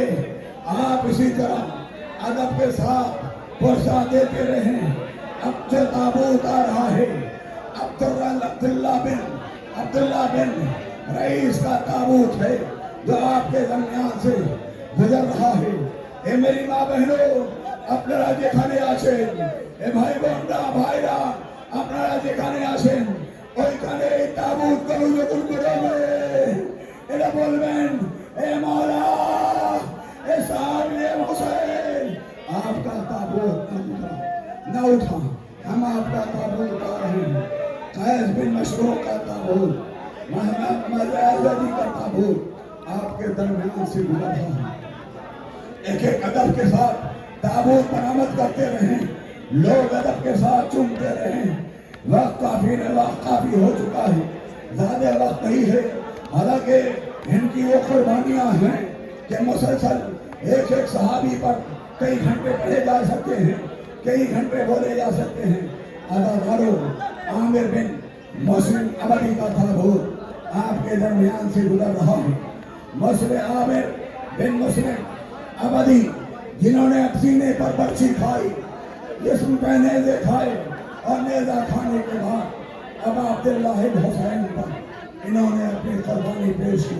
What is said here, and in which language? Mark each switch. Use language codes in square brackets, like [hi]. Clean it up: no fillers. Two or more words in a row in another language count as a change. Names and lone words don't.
[ur] آپ اسی طرح ادب کے ساتھ پرسہ دیتے رہیں۔ اب جو تابوت آ رہا ہے عبداللہ بن رئیس کا تابوت ہے جو آپ کے درمیان سے گزر رہا ہے۔ اے میری ماں بہنوں [bn] আপনারা যেখানে আছেন, এ ভাই বোনরা ভাইরা আপনারা যেখানে আছেন ওইখানে এই তাবুত গুলো যখন বেরোবে এটা বলবেন এ মওলা এ সামনে হোসেন [ur] آپکا تابوت نہ اٹھا، ہم آپکا تابوت اٹھا رہے ہیں. قیس بن مشرور کا تابوت، محمد ازدی کا تابوت آپکے درمیان سے گزر رہا ہے. ایک ایک ادب کے ساتھ تابوت برآمد کرتے رہیں، لوگ ادب کے ساتھ چومتے رہیں. وقت کافی ہو چکا ہے، زیادہ وقت نہیں ہے. حالانکہ انکی وہ قربانیاں ہیں کہ مسلسل ایک ایک صحابی پر کئی گھنٹے پڑھے جا سکتے ہیں، کئی گھنٹے بولے جا سکتے ہیں۔ عزادارو، عامر بن مسلم ابدی کا تابوت آپ کے درمیان سے گزر رہا ہے۔ مسلم عامر بن مسلم ابدی جنہوں نے سینے پر برچھی کھائی، جسم پہ نیزے کھائے، اور نیزہ کھانے کے بعد اب عبداللہ بن حسین پر انہوں نے اپنی قربانی پیش کی۔